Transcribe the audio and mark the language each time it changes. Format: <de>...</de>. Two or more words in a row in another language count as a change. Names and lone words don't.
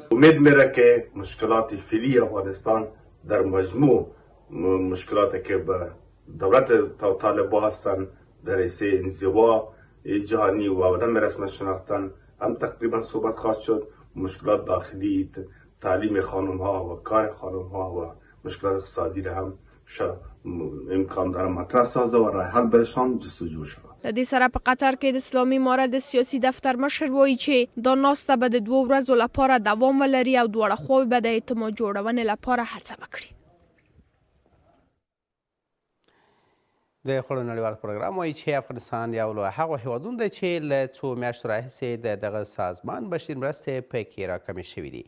<fa>امید میره که مشکلات فعلی افغانستان در مجموع مشکلاتی که به دولت طالبان هستند در حیث انزوا جهانی و عدم رسمیت شناختن هم تقریبا صحبت خواهد شد. مشکلات داخلی، تعلیم خانم ها و کار خانم ها و مشکلات اقتصادی را هم امکان داره مطرح سازه و راه حل برشان جستجو شود.</fa> <ps>د دې سره په قطر کې د اسلامي امارت د سیاسي دفتر مشر وایي چې دا ناسته به د 2 ورځو لپاره دوام ولري او دواړه خواوې به د اعتماد جوړونې لپاره هڅه وکړي. د خوړو نړیوال پروګرام وایي چې افغانستان یو له هغو هیوادونو دی چې له څو میاشتو راهیسې د دغه سازمان بشري مرستې پکې راکمې شوي دي.</ps>